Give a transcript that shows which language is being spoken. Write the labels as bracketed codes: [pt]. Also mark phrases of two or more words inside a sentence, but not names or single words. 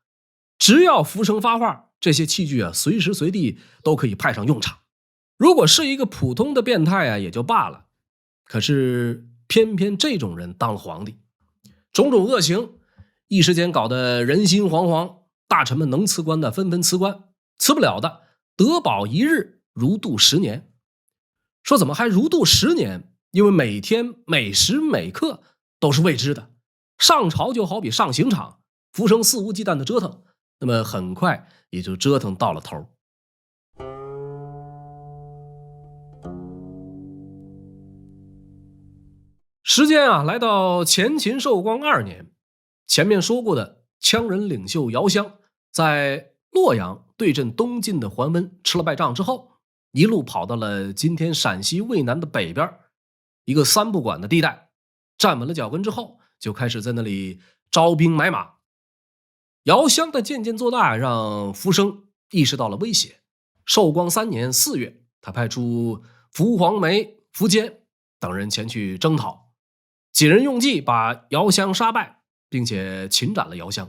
[zh] 只要福生發話，這些器具啊隨時隨地都可以派上用場。如果是一個普通的變態啊也就罷了，可是偏偏這種人當了皇帝，種種惡行一時間搞得人心惶惶，大臣們能辭官的紛紛辭官，辭不了的得保一日如度10年。說怎麼還如度10年？因為每天每時每刻都是未知的，上朝就好比上刑场，浮生肆无忌惮的折腾，那麼很快也就折腾到了头。时间啊，来到前秦寿光2年，前面说過的羌人領袖姚襄在洛陽對陣東晉的桓溫吃了敗仗之後，一路跑到了今天陕西渭南的北邊一個3不管的地帶，站穩了腳跟之後，就開始在那裡招兵買馬。姚襄的漸漸做大，讓浮生意識到了威脅。壽光3年4月，他派出伏黃梅、苻堅等人前去征討，几人用計把姚襄殺敗，並且擒斬了姚襄。